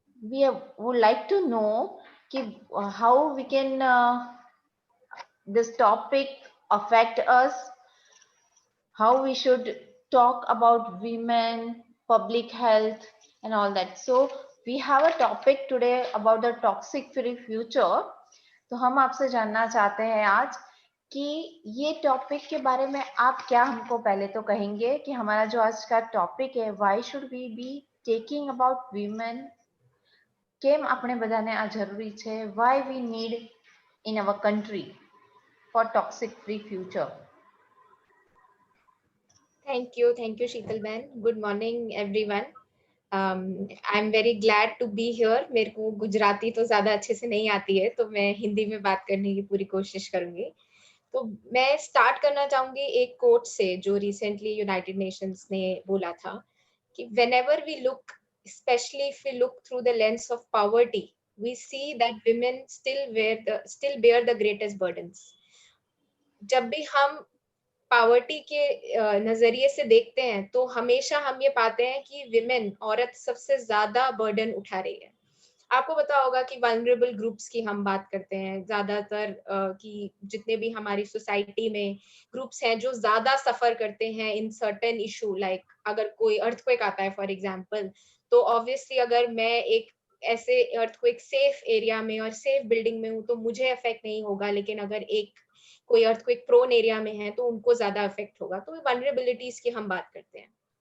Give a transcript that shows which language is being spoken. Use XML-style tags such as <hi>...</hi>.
<en>We would like to know how we can this topic affect us, how we should talk about women, public health and all that. So we have a topic today about the toxic free future.</en> <hi>तो हम आपसे जानना चाहते हैं आज कि ये topic के बारे में आप क्या हमको पहले तो कहेंगे कि हमारा जो आज का टॉपिक है,</hi> <en>why should we be taking about women,</en> <gu>કેમ આપણે બધાને આ જરૂરી છે,</gu> <en>why we need in our country for toxic free future. Thank you, Sheetal Ben. Good morning, everyone. I'm very glad to be here.</en> <hi>मेरे को गुजराती तो ज़्यादा अच्छे से नहीं आती है, तो मैं हिंदी में बात करने की पूरी कोशिश करूंगी. तो मैं स्टार्ट करना चाहूंगी एक कोट से जो रिसेंटली यूनाइटेड नेशंस ने बोला था कि</hi> <en>whenever we look, especially if we look through the lens of poverty, we see that women still bear the greatest burdens.</en> <hi>जब भी हम पावर्टी के नजरिए से देखते हैं तो हमेशा हम ये पाते हैं कि विमेन, औरत सबसे ज्यादा बर्डन उठा रही है. आपको पता होगा कि वल्नरेबल ग्रुप्स की हम बात करते हैं ज्यादातर, कि जितने भी हमारी सोसाइटी में ग्रुप्स हैं जो ज्यादा सफर करते हैं</hi> <en>in certain issue,</en> <hi>लाइक अगर कोई अर्थक्वेक आता है फॉर एग्जांपल, तो ऑब्वियसली अगर मैं एक ऐसे अर्थक्वेक सेफ एरिया में और सेफ बिल्डिंग में हूँ तो मुझे अफेक्ट नहीं होगा, लेकिन अगर एक कोई अर्थक्वेक प्रोन एरिया में है तो उनको ज्यादा अफेक्ट होगा. तो वल्नरेबिलिटीज की हम बात करते हैं.</hi>